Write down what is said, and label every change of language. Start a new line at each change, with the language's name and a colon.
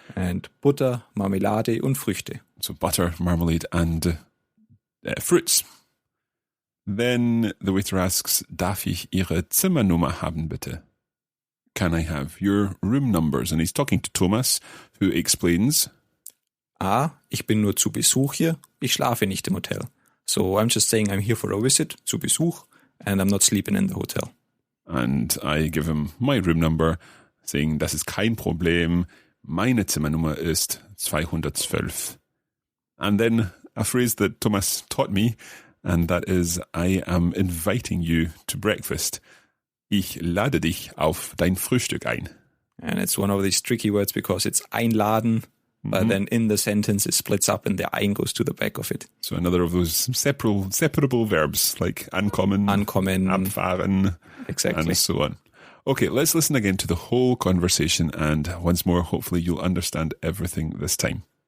German: And Butter, Marmelade und Früchte.
English: So butter, marmalade and fruits. Then the waiter asks,
German: darf ich Ihre Zimmernummer haben, bitte?
English: Can I have your room numbers? And he's talking to Thomas, who explains,
German: ich bin nur zu Besuch hier. Ich schlafe nicht im Hotel.
English: So I'm just saying I'm here for a visit,
German: zu Besuch,
English: and I'm not sleeping in the hotel. And I give him my room number, saying,
German: das ist kein Problem. Meine Zimmernummer ist 212.
English: And then a phrase that Thomas taught me, and that is, I am inviting you to breakfast.
German: Ich lade dich auf dein Frühstück ein.
English: And it's one of these tricky words because it's einladen, but then in the sentence it splits up and the ein goes to the back of it. So another of those separable verbs like ankommen, abfahren, exactly, and so on. Okay, let's listen again to the whole conversation, and once more, hopefully you'll understand everything this time.